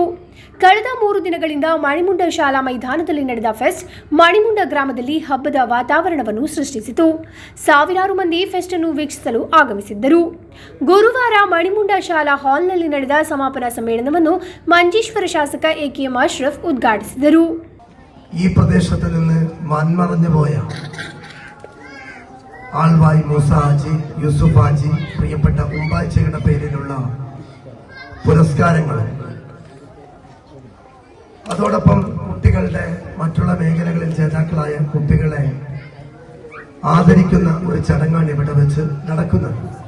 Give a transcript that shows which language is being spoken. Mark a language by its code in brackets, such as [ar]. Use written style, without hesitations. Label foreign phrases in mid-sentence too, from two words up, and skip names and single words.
[kn] ಕಳೆದ 3 ದಿನಗಳಿಂದ ಮಣಿಮುಂಡ ಶಾಲಾ ಮೈದಾನದಲ್ಲಿ ನಡೆದ ಫೆಸ್ಟ್ ಮಣಿಮುಂಡ ಗ್ರಾಮದಲ್ಲಿ ಹಬ್ಬದ ವಾತಾವರಣವನ್ನು ಸೃಷ್ಟಿಸಿತು. ಸಾವಿರಾರು ಮಂದಿ ಫೆಸ್ಟ್ ಅನ್ನು ವೀಕ್ಷಿಸಲು ಆಗಮಿಸಿದ್ದರು. ಗುರುವಾರ ಮಣಿಮುಂಡ ಶಾಲಾ ಹಾಲ್ನಲ್ಲಿ ನಡೆದ ಸಮಾಪನ ಸಮ್ಮೇಳನವನ್ನು ಮಂಜೇಶ್ವರ ಶಾಸಕ AKM ಅಶ್ರಫ್ ಉದ್ಘಾಟಿಸಿದರು. [ml] ഈ പ്രദേശത്ത് നിന്ന് മൺമറഞ്ഞു പോയ ആൾവായി മൂസ ഹാജി, യൂസുഫ് ഹാജി, പ്രിയപ്പെട്ട ഉമ്പാച്ചയുടെ പേരിലുള്ള പുരസ്കാരങ്ങൾ, അതോടൊപ്പം കുട്ടികളുടെ മറ്റുള്ള മേഖലകളിൽ ജേതാക്കളായ കുട്ടികളെ ആദരിക്കുന്ന ഒരു ചടങ്ങാണ് ഇവിടെ വെച്ച് നടക്കുന്നത്.